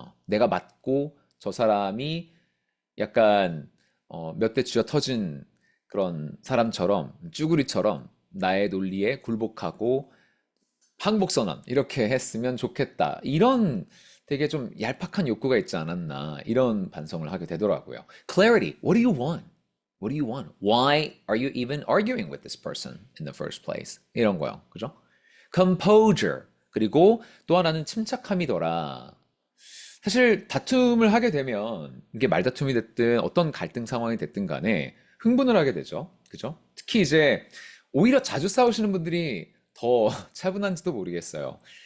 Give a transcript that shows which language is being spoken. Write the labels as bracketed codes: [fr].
[ko] 내가 맞고 저 사람이 약간 몇 대 쥐어 터진 그런 사람처럼 쭈구리처럼 나의 논리에 굴복하고 항복선언 이렇게 했으면 좋겠다. 이런 되게 좀 얄팍한 욕구가 있지 않았나 이런 반성을 하게 되더라고요. [en] Clarity. What do you want? What do you want? Why are you even arguing with this person in the first place? [ko] 이런 거요. 그죠? Composure. 그리고 또 하나는 침착함이더라. 사실 다툼을 하게 되면 이게 말다툼이 됐든 어떤 갈등 상황이 됐든 간에 흥분을 하게 되죠. 그죠? 특히 이제 오히려 자주 싸우시는 분들이 더 차분한지도 모르겠어요.